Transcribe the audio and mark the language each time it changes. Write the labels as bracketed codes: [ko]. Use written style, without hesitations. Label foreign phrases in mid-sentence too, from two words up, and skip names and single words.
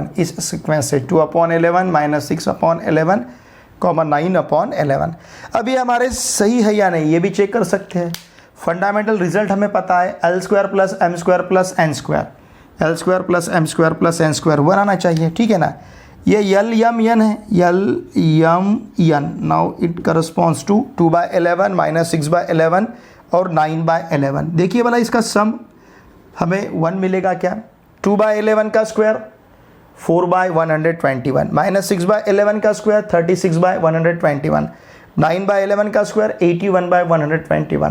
[hi] इस सीक्वेंस से 2 अपॉन 11 माइनस 6 अपॉन 11 कॉमा 9 अपॉन 11। अब ये हमारे सही है या नहीं ये भी चेक कर सकते हैं। [en] fundamental result [hi] हमें पता है [en] l square plus m square plus n square, l square plus m square plus n square [hi] वन आना चाहिए, ठीक है ना। ये यल यम यन है, यल यम यन। [en] now it corresponds to 2/11 minus 6/11 और 9/11। [hi] देखिए भला इसका सम हमें 1 मिलेगा क्या, 2/11 का स्क्वायर 4/121 माइनस 6/11 का स्क्वायर 36/121, 9/11 का स्क्वायर 81/121।